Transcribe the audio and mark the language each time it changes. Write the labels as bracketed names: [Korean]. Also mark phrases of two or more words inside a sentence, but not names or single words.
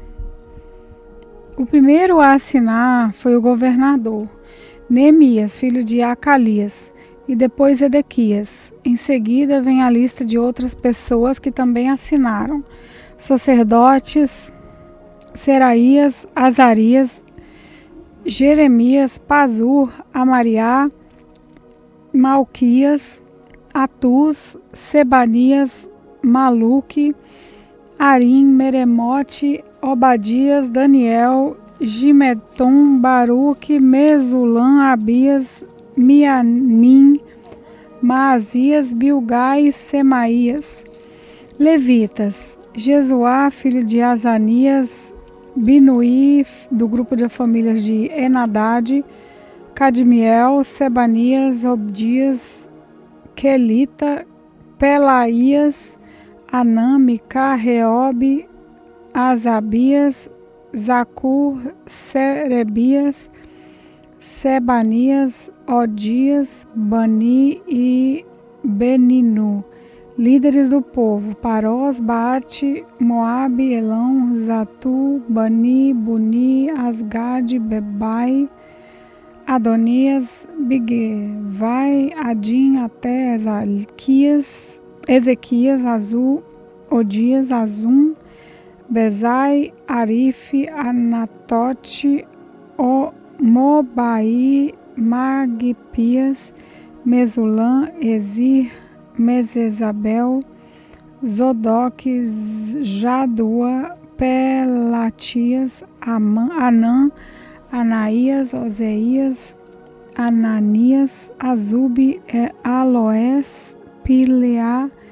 [Portuguese] O primeiro a assinar foi o governador, Neemias, filho de Acalias, e depois Edequias. Em seguida vem a lista de outras pessoas que também assinaram: sacerdotes, Seraías, Azarias, Jeremias, Pazur, Amariá, Malquias, Atuz, Sebanias, Maluque, Arim, Meremote, Obadias, Daniel, Gimeton, Baruque, Mesulam, Abias, Mianim, Maasias, Bilgai, Semaías. Levitas: Jesuá, filho de Azanias, Binuí, do grupo de famílias de Enadade, Cadmiel, Sebanias, Obdias, Quelita, Pelaías, Anã, Micá, Reobe, Azabias, Zacur, Serebias, Sebanias, Odias, Bani e Beninu. Líderes do povo: Parós, Baate, Moabe, Elão, Zatu, Bani, Buni, Asgade, Bebai, Adonias, Bigvai, Adim, até Ezequias, Azul, Odias, Azum, Bezai, Arife, Anatote, Mobai, Magpias, Mesulam, Ezir, Mesesabel, Zodoque, Jadua, Pelatias, Anã, Anaías, Oseias, Ananias, Azube, Aloés, Pileá,